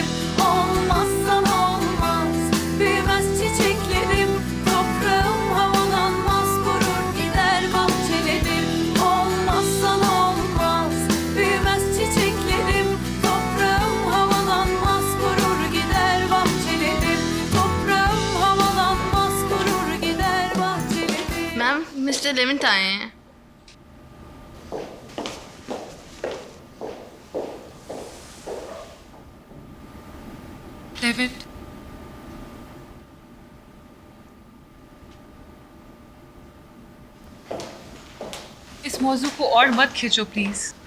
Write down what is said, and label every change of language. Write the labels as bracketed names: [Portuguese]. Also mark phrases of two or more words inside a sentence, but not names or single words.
[Turkish] Olmazsan olmaz, büyümez çiçeklerim, toprağım havalanmaz, gurur gider bahçelerim. Olmazsan olmaz, büyümez çiçeklerim, toprağım havalanmaz, gurur gider bahçelerim. Toprağım havalanmaz, gurur gider bahçelerim. [Hindi] मैम मिस्टर लेविंट आए हैं। लेविंट, इस मौजू को और मत खींचो प्लीज।